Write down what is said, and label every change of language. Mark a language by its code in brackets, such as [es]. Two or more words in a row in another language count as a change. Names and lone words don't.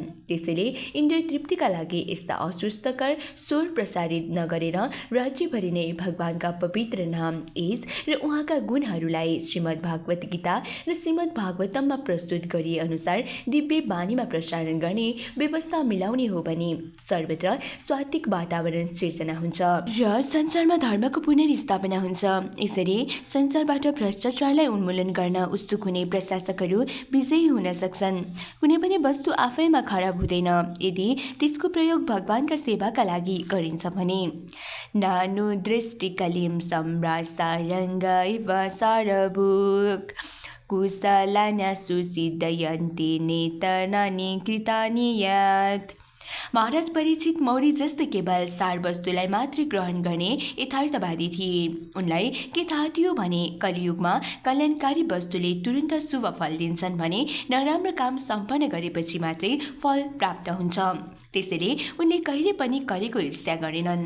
[ne] त्यसैले इन्द्रिय तृप्तिका लागि यस्ता अस्वस्थकर स्वर प्रसारित नगरेर राज्यभरि नै भगवानका पवित्र नाम, एज र उहाँका गुणहरूलाई श्रीमद् भागवत गीता र श्रीमद् भागवतममा प्रस्तुत गरिए अनुसार दिव्य वाणीमा प्रसारण गर्ने व्यवस्था व्यवस्था मिलाउने हो भने सर्वत्र सात्विक वातावरण सिर्जना हुन्छ र संसारमा धर्मको पुनर्स्थापना हुन्छ। यसरी संसारबाट भ्रष्टाचारलाई उन्मूलन गर्न उत्सुक हुने प्रशासकहरू विजयी हुन सक्छन्। कुनै पनि वस्तु आफैमा खराब हुँदैन यदि त्यसको प्रयोग भगवानका सेवाका लागि गरिन्छ भने। [sa] नानु दृष्टिकलिं सम्राट सारङ्ग इव सारभूक कुशलान्या सुसिद्धयन्ति नेतनानि कृतानि यत्। [ne] महाराज परीक्षित मौरी जस्तै केवल सार वस्तुलाई मात्रै ग्रहण गर्ने यथार्थवादी थिए। उनलाई के थाहा थियो भने कलियुगमा कल्याणकारी वस्तुले तुरन्त शुभ फल दिन्छन् भने नराम्रो काम सम्पन्न गरेपछि मात्रै फल प्राप्त हुन्छ। त्यसैले उनले कहिले पनि कलिको ईर्ष्या गरेनन्।